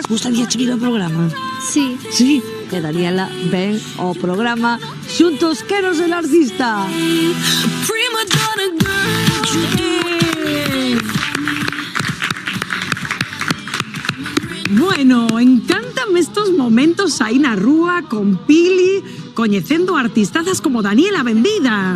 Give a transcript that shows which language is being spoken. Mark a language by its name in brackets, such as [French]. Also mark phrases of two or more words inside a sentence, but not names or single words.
[Galician] Gustaría seguir o programa? Sí. Sí, que Daniela ven ao programa xuntos quero ser artista. Prima donna girl. Bueno, encántame estos momentos aí na rúa con Pili, coñecendo artistazas como Daniela, benvida.